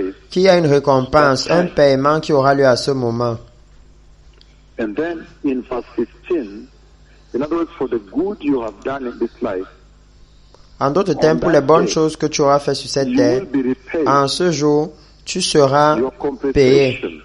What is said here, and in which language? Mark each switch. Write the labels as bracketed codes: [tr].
[fr] qu'il y a une récompense, un paiement qui aura lieu à ce moment. [en] And then in verse 15, in other words, for the good you have done in this life, [fr] en d'autres termes, pour les bonnes choses que tu auras fait sur cette terre, en ce jour, tu seras payé.